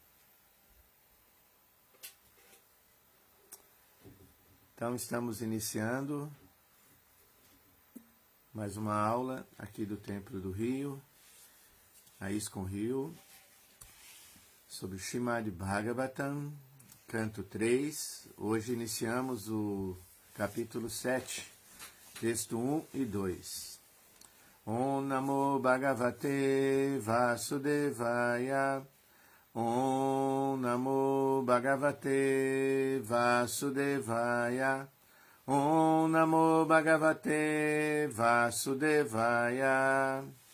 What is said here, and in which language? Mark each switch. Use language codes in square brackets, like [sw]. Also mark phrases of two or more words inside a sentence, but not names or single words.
[pt] Então, estamos iniciando mais uma aula aqui do Templo do Rio, a ISKCON Rio, sobre Srimad Bhagavatam, Canto 3, hoje iniciamos o capítulo 7, texto 1 e 2. [sa] Om Namo Bhagavate Vasudevaya. Om Namo Bhagavate Vasudevaya. Om Namo Bhagavate Vasudevaya.